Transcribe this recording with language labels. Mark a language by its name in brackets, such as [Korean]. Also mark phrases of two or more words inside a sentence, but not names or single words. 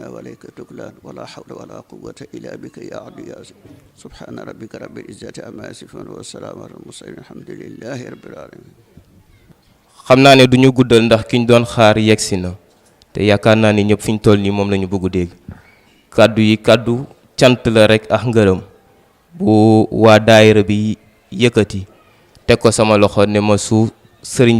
[Arabic] وعليك تكلان ولا حول ولا قوة إلا بك يا عبد يا عزيز سبحان ربك رب العزة عما يصفون والسلام على المرسلين الحمد لله رب العالمين. [Wolof] xam naa ne du ñu guddal ndax ki ñu doon xaar yegsi na te yaakaar naa ne ñëpp fi ñu toll nii moom la ñu bëgg dégg kàddu yi kàddu cant la rek ak ngërëm bu waa daayira bi yëkkati teg ko sama loxo ne ma su sëriñ